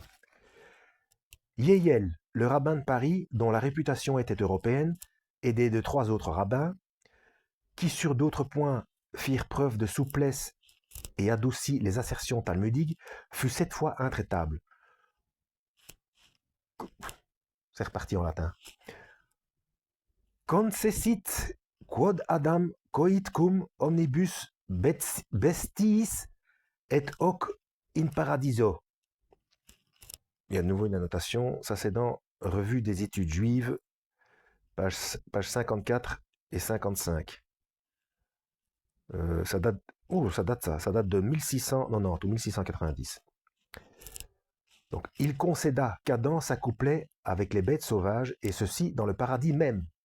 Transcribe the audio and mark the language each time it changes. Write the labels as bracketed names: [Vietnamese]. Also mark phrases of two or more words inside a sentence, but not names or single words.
[French] Yehiel, le rabbin de Paris, dont la réputation était européenne, aidé de 3 autres rabbins, qui sur d'autres points firent preuve de souplesse et adoucit les assertions talmudiques, fut cette fois intraitable. C'est reparti en latin. [Latin] Concessit quod Adam coit cum omnibus bestiis et hoc in paradiso. [French] Il y a de nouveau une annotation, ça c'est dans Revue des études juives, page 54 et 55. Ça date de 1690 ou 1690. Donc, il concéda qu'Adam s'accouplait avec les bêtes sauvages, et ceci dans le paradis même.